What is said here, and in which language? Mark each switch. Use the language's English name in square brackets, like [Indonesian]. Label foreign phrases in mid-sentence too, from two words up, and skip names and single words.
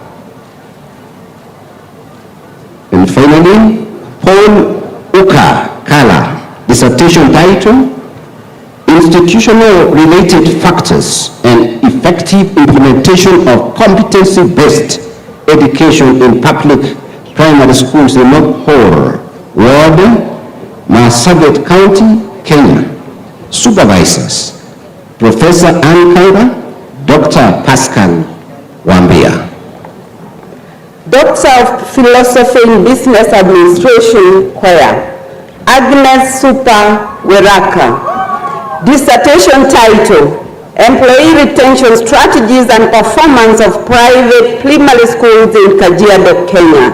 [English] And finally, Paul Uka Kala, dissertation title, Institutional Related Factors and Effective Implementation of Competency-Based Education in Public Primary Schools in North Ward, Marsabit County, Kenya. Supervisors, Professor Ann Kanga, Dr. Pascal Wambia. Doctor of Philosophy in Business Administration, CUEA, Agnes Super Weraka. Dissertation title, Employee Retention Strategies and Performance of Private Primary Schools in Kajiado, Kenya.